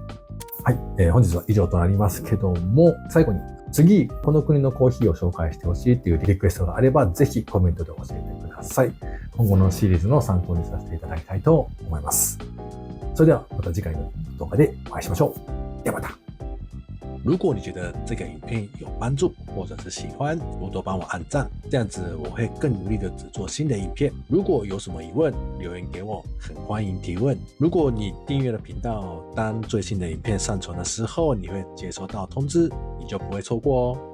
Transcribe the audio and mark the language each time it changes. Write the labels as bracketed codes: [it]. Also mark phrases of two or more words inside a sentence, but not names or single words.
[ja] はい、本日は以上となりますけども、最後に次、この国のコーヒーを紹介してほしいというリクエストがあれば、ぜひコメントで教えてください。今後のシリーズの参考にさせていただきたいと思います。それではまた次回の動画でお会いしましょう。ではまた。 [zh] 如果你觉得这个影片有帮助，或者是喜欢，多多帮我按赞，这样子我会更努力的制作新的影片。如果有什么疑问，留言给我，很欢迎提问。如果你订阅了频道，当最新的影片上传的时候，你会接收到通知，你就不会错过哦。